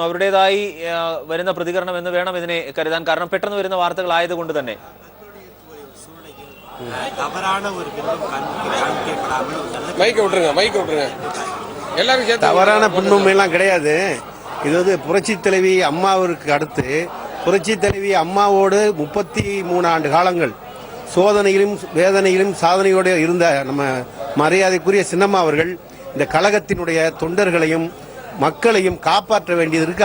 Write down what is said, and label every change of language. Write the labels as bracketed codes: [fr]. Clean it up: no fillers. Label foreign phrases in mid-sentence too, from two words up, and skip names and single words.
[ml] അവരുടേതായി വരുന്ന പ്രതികരണം എന്ന് വേണം ഇതിനെ കരുതാൻ. കാരണം പെട്ടെന്ന് വരുന്ന വാർത്തകളായതുകൊണ്ട് തന്നെ [ta] தவறான ஒரு பின்பம் காண்பிக்கப்படாமல் மைக்க விட்டுருங்க எல்லாரும் சேர்த்து தவறான பின்பமெல்லாம் கிடையாது. இது வந்து புரட்சி தலைவி அம்மாவிற்கு அடுத்து புரட்சி தலைவி அம்மாவோடு 33 ஆண்டு காலங்கள் சோதனையிலும் வேதனையிலும் சாதனையோடு இருந்த நம்ம மரியாதைக்குரிய சின்னம்மா அவர்கள் இந்த கழகத்தினுடைய தொண்டர்களையும் மக்களையும் காப்பாற்ற வேண்டியது இருக்கு.